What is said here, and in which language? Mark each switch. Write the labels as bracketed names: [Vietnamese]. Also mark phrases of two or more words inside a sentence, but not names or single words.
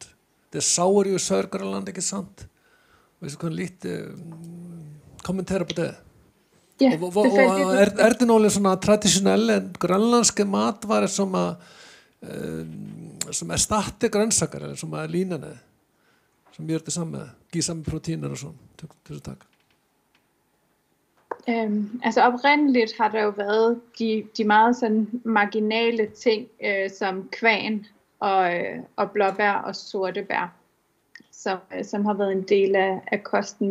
[Swedish] Det är sauer i Sörgrönland, inte sant? Hvis du kan lite kommentera på det. Ja, är det någon såna traditionella grönländska matvaror som erstattar grönsaker eller som är lignande? Som gör detsamma, ger samma proteiner och sånt. [Danish] Tusind tak. Altså oprindeligt har der jo været de meget sådan marginale ting som kvæn og blåbær og sortebær, som har været en del af kosten.